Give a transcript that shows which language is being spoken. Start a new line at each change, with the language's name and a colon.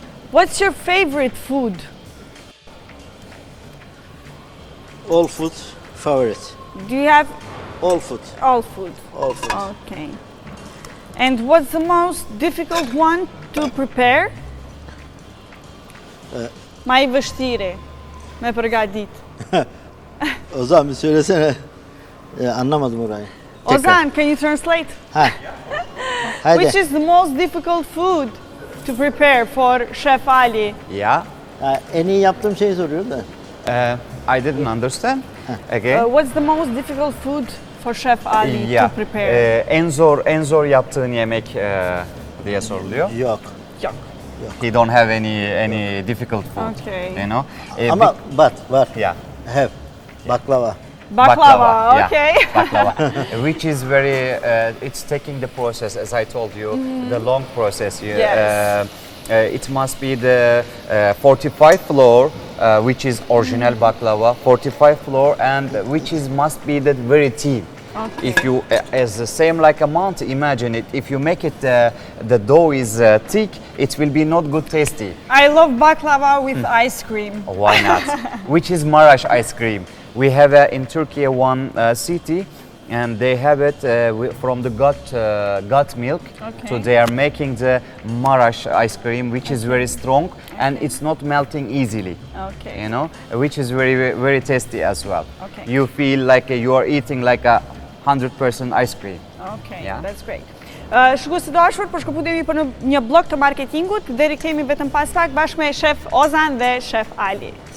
English: what's your favorite food? All food favorite. Do you have All food. all food? All food. Okay. And what's the most difficult one to prepare?
Albanian: Ma I vështiri me përgatit.
Turkish: Ozan bir söylesene. Anlamadım orayı. Tekrar.
English: Ozan, can you translate?
Turkish: Ha. Haydi.
English: Which is the most difficult food to prepare for Chef Ali? Yeah.
Turkish: Ha, en iyi yaptığım şeyi soruyorum da.
English: I didn't understand. Again. What's the most difficult food for Chef Ali Yeah. to prepare?
Turkish: En zor yaptığın yemek diye soruluyor. Yok. Yok.
English: He don't have any difficult food. Okay. You know.
Turkish: Ama var.
English: Yeah. Have. Baklava. Baklava, yeah, okay. baklava, which is very, it's taking the process, as I told you, the long process. Yes. It must be the 45 flour, which is original baklava, 45 flour, and which is must be the very thin. Okay. If you, as the same like a mount, imagine it. If you make it, the dough is thick, it will be not good tasty. I love baklava with ice cream. Why not? Which is Marash ice cream. We have in Turkey one city and they have it from the goat milk. Okay. So they are making the Marash ice cream, which is very strong and it's not melting easily. Okay. You know, which is very tasty as well. Okay. You feel like you are eating like a 100% ice cream. Okay, Yeah. that's great.
Albanian: Shikues të dashur, po shkëputemi për në një blok të marketingut, deri kthehemi vetëm pas pak bashkë me shef Ozan dhe shef Ali.